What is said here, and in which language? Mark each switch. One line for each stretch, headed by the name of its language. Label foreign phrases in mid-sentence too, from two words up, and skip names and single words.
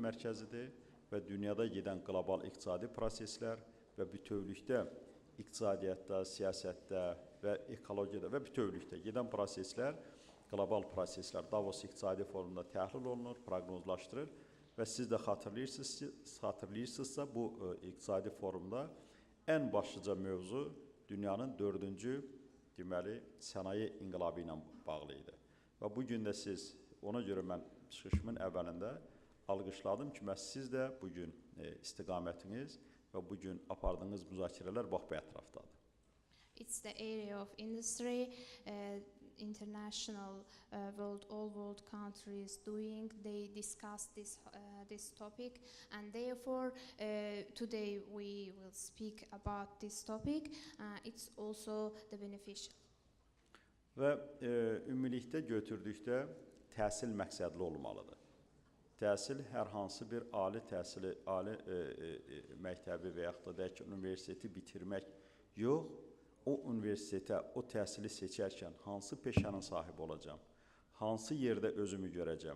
Azerbaijani: mərkəzidir və dünyada gedən qlobal iqtisadi proseslər və bütövlükdə iqtisadiyyatda, siyasətdə və ekologiyada və bütövlükdə gedən proseslər, qlobal proseslər Davos İqtisadi Forumunda təhlil olunur, proqnozlaşdırır və siz də xatırlayırsınızsa bu iqtisadi forumda ən başlıca mövzu dünyanın 4-cü deməli sənaye inqilabı ilə bağlı idi. Və bugün də siz, ona görə mən çıxışımın əvvəlində alqışladım ki, siz də bugün istiqamətiniz və bugün apardığınız müzakirələr bax bu ətrafdadır.
English: It's the area of industry, international, all world countries doing. They discuss this topic, and therefore today we will speak about this topic. It's also the beneficial.
Azerbaijani: Və ümumilikdə götürdükdə təhsil məqsədli olmalıdır. Təhsil hər hansı bir ali təhsili, ali məktəbi və yaxud da deyək ki, universiteti bitirmək yox, o universitetə, o təhsili seçərkən hansı peşənin sahibi olacam, hansı yerdə özümü görəcəm.